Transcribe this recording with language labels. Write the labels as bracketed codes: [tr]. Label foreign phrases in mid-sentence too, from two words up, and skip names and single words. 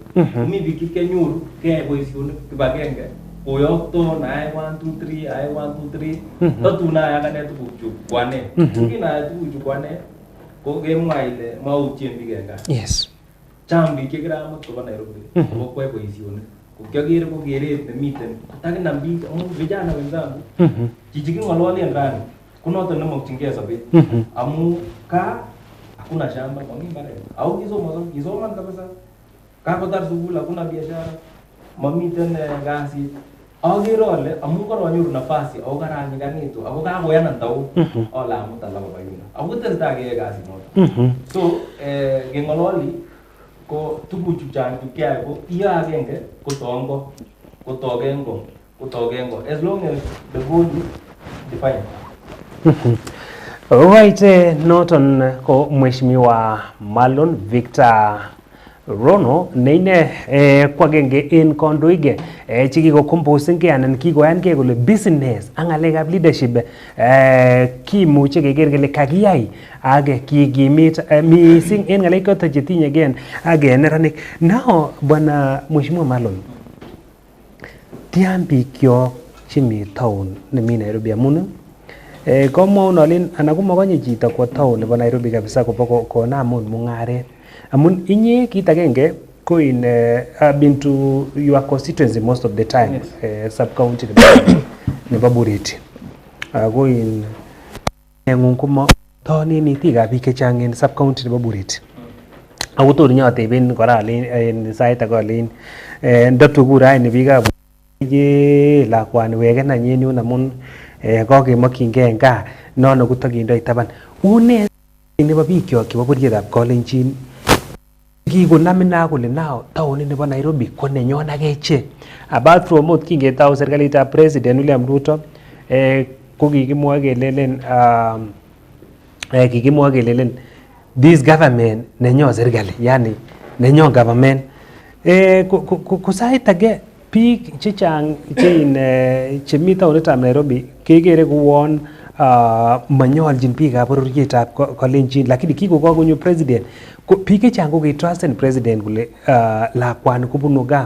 [kln] Mi biik chekianyoru keyai boisionik kibagenge koyokto na 1 2 3 ai 1 2 3 tatuna yakane tukuchu kwane kina tukuchu kwane ko gemwa ile mautien bigeka [en] Yes. [kln] Chambi kikiramut koba Nairobi ko kwa boisionik ukiagere ko geret nemiten takinam biik amu [sw] vijana wenzangu [kln] chichiki ngololi ndani kunoto nemokyingei sobet amu ka [sw] hakuna shamba [kln] mami mbaret au kisoman kabisa kakotar sukul [sw] hakuna biashara [kln] mamiten kasit agere ale amu karanyoru nafasi au karanyiganitu ako kakoyanan tau ala amut ala baba yuna ako testai keyai kasit noto so ngengololi ko tuguchu chang tukiae ko iyo agenge kotogengo [en] as long as the goal is defined. Right, [kln] noton ko Mheshimiwa Marlon Victor Rono neine kwagenge en kondoige chekikokomposengei anan kikoyankei kole business ak ng'alekab leadership kimuche keker kele kakiyai ak kikimit mising en ng'alek choton chetinyegei ak neranik. [sw] Now bwana Mheshimiwa Marlon, [kln] tian bikyok chemi town nemi Nairobi amun komwaun alen anan komakonye chito kwo town nebo Nairobi kabisa kobo konamun mung'aret amun inye kit agenge ko [en] in been to your constituency most of the time, sub county [kln] nebo Bureti ko in ng'ung komo tonen itikab biik chechang en sub county nebo Bureti ako tor nyoteben kora en sait age alen ndotukur raini biikab ye lakwani weken anyin yun amun kokemokyingei en gaa nono kotokindoi taban. Une nebo bikyok chebo borietab Kalenjin kikonamin kole nao taonit nebo Nairobi ko nenyon akechek. [en] Apart from [kln] ot kingetau serikalitab President William Ruto ko kikimwoe kelelen [en] this government [kln] nenyon serikali, yani nenyon government. Ko sait age biik chechang chemi taonitab Nairobi kekere kouon manyoljin biikab bororietab Kalenjin, lakini kikokonyo president ko biik chechang ko kitrusten president kole lakwani kobunu gaa.